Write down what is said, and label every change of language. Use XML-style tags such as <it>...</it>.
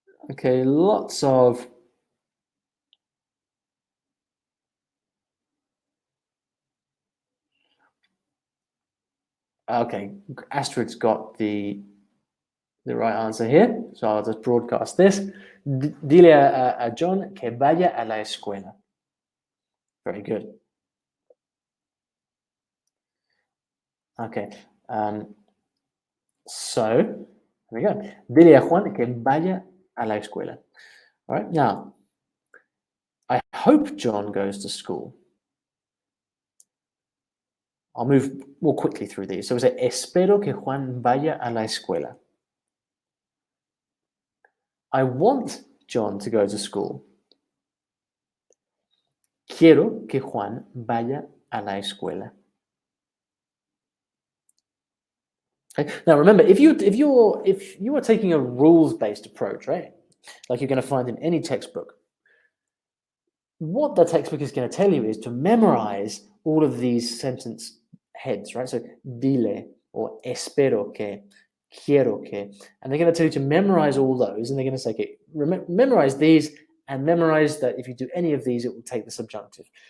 <en>Okay, lots of okay. Astrid's got the right answer here, so I'll just broadcast this.</en> <es>Dile a John que vaya a la escuela.</es> <en>Very good. Okay. So, here we go.</en> <es>Dile a Juan que vaya a la escuela.</es> <en>All right. Now, I hope John goes to school. I'll move more quickly through these. So we say,</en> <es>espero que Juan vaya a la escuela.</es> <en>I want John to go to school.</en> <es>Quiero que Juan vaya a la escuela.</es> <en>Okay. Now remember, if you are taking a rules-based approach, right, like you're going to find in any textbook, what the textbook is going to tell you is to memorize all of these sentence heads, right? So dile or espero que, quiero que, and they're going to tell you to memorize all those, and they're going to say, okay, memorize these and memorize that if you do any of these, it will take the subjunctive.</en>